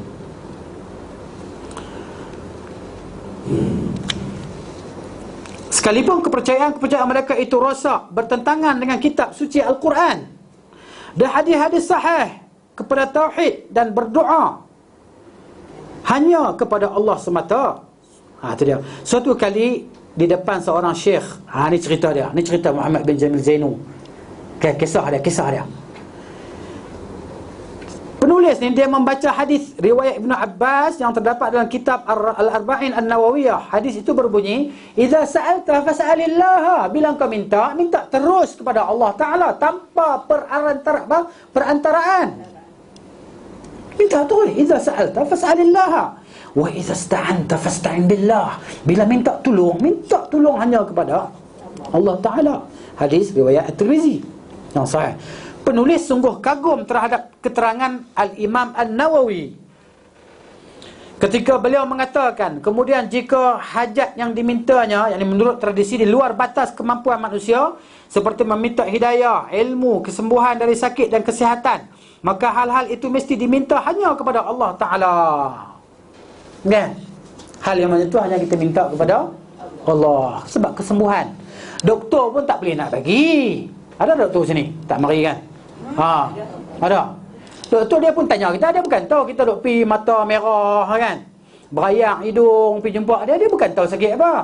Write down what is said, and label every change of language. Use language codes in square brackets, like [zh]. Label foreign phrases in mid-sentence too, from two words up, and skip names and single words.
[ms] Sekalipun kepercayaan mereka itu rosak, bertentangan dengan kitab suci Al-Quran dan hadis-hadis sahih kepada tauhid dan berdoa hanya kepada Allah semata. Itu dia. Suatu kali di depan seorang syekh. Ni cerita dia. Ni cerita Muhammad bin Jamil Zainu. Kisah dia. Penulis ni dia membaca hadis riwayat Ibnu Abbas yang terdapat dalam kitab Al-Arba'in An-Nawawiyah. Hadis itu berbunyi, [ar] "إذا سألت فاسأل الله." [ms] Bila kau minta terus kepada Allah Taala tanpa perantaraan. Minta terus. [ar] "إذا سألت فاسأل الله. وإذا استعنت فاستعن بالله." [ms] Bila minta tolong hanya kepada Allah Taala. Hadis riwayat At-Tirmizi yang sahih. Penulis sungguh kagum terhadap keterangan Al-Imam An-Nawawi ketika beliau mengatakan, kemudian jika hajat yang dimintanya, yang menurut tradisi di luar batas kemampuan manusia, seperti meminta hidayah, ilmu, kesembuhan dari sakit dan kesihatan, maka hal-hal itu mesti diminta hanya kepada Allah Ta'ala. Kan? Hal yang macam tu hanya kita minta kepada Allah. Sebab kesembuhan, doktor pun tak boleh nak bagi. Ada doktor sini? Tak mari kan? Ada. Doktor dia pun tanya kita, dia bukan tahu kita duk pi mata merah kan, berayang hidung, pi jumpa dia bukan tahu sakit apa.